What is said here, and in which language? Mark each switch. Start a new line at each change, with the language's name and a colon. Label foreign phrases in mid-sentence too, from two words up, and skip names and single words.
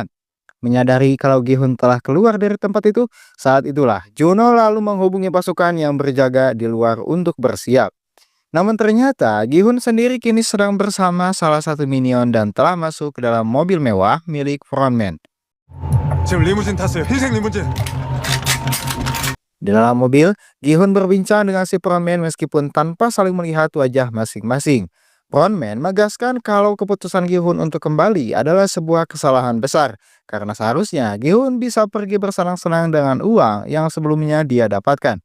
Indonesian: Menyadari kalau Gi-hun telah keluar dari tempat itu, saat itulah Juno lalu menghubungi pasukan yang berjaga di luar untuk bersiap. Namun ternyata Gi-hun sendiri kini sedang bersama salah satu minion dan telah masuk ke dalam mobil mewah milik frontman.
Korean: 지금 리무진 탔어요. 흰색 리무진.
Indonesian: Di dalam mobil, Gi-hun berbincang dengan si frontman meskipun tanpa saling melihat wajah masing-masing. Frontman menegaskan kalau keputusan Gi-hun untuk kembali adalah sebuah kesalahan besar, karena seharusnya Gi-hun bisa pergi bersenang-senang dengan uang yang sebelumnya dia dapatkan.